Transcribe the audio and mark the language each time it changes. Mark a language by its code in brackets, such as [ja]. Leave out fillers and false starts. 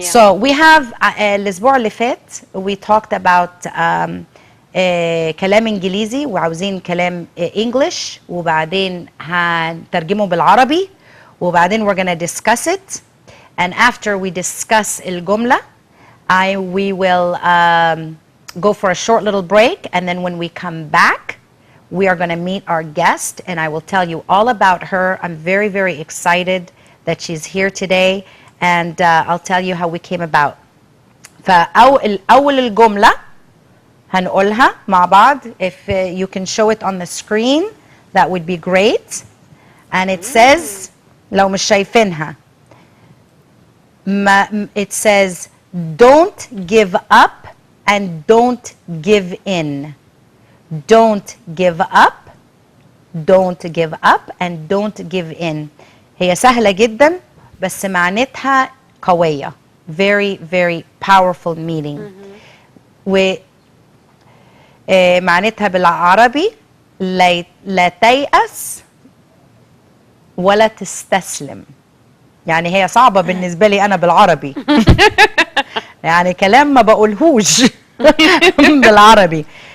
[en] So we have [ar] الأسبوع اللي فات [en] we talked about [ar] كلام إنجليزي وعاوزين كلام English وبعدين هنترجمه بالعربي وبعدين [en] we're gonna discuss it, and after we discuss [ar] الجملة [en] we will go for a short little break, and then when we come back we are going to meet our guest, and I will tell you all about her. I'm very, very excited that she's here today, and I'll tell you how we came about. [ar] فأول الجملة هنقولها مع بعض. [en] If you can show it on the screen, that would be great. And it says, [ar] لو مش شايفينها, [en] it says, don't give up and don't give in. Don't give up, don't give up, and don't give in. [ar] هي سهلة جدا بس معناتها قوية. [en] Very, very powerful meaning. [ar] معناتها بالعربي لا تيأس ولا تستسلم. يعني هي صعبة بالنسبة لي أنا بالعربي. يعني كلام ما بقولهوش بالعربي.